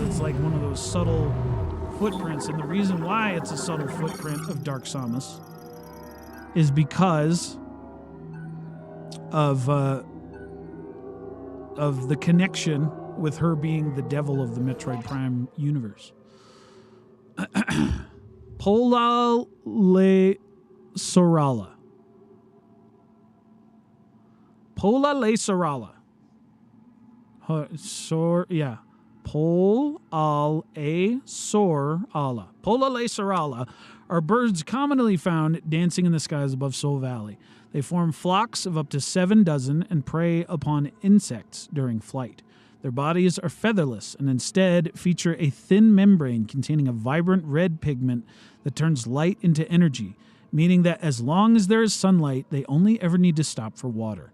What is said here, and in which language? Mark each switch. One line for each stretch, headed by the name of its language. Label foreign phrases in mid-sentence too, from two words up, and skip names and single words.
English: It's like one of those subtle footprints, and the reason why it's a subtle footprint of Dark Samus is because of the connection with her being the devil of the Metroid Prime universe. Pola Le Sorala. Pola Le Sorala. Pol al a sor ala. Pola Le Sorala are birds commonly found dancing in the skies above Soul Valley. They form flocks of up to 7 dozen and prey upon insects during flight. Their bodies are featherless and instead feature a thin membrane containing a vibrant red pigment that turns light into energy, meaning that as long as there is sunlight, they only ever need to stop for water.